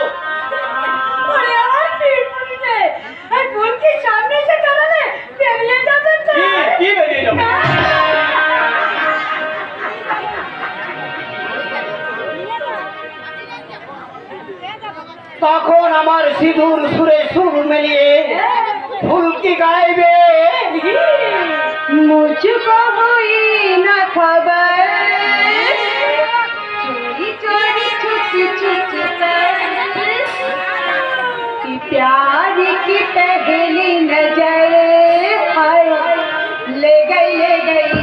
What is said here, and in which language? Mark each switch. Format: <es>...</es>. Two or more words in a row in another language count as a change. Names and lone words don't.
<bn>ওরে আমার পিরপুরি রে, এই ফুলকির সামনে এসে দাঁড়ালে বেরিয়ে যাবে তো। কি বেরিয়ে যাবে? তখন আমার সিঁদুর সুরে সুর মিলিয়ে ফুলকি গাইবে,</bn> <hi>मुझको हुई न खबर, चोरी चोरी छुप छुप कर, कि प्यार की पहली नजर हाय ले गई ले गई।</hi>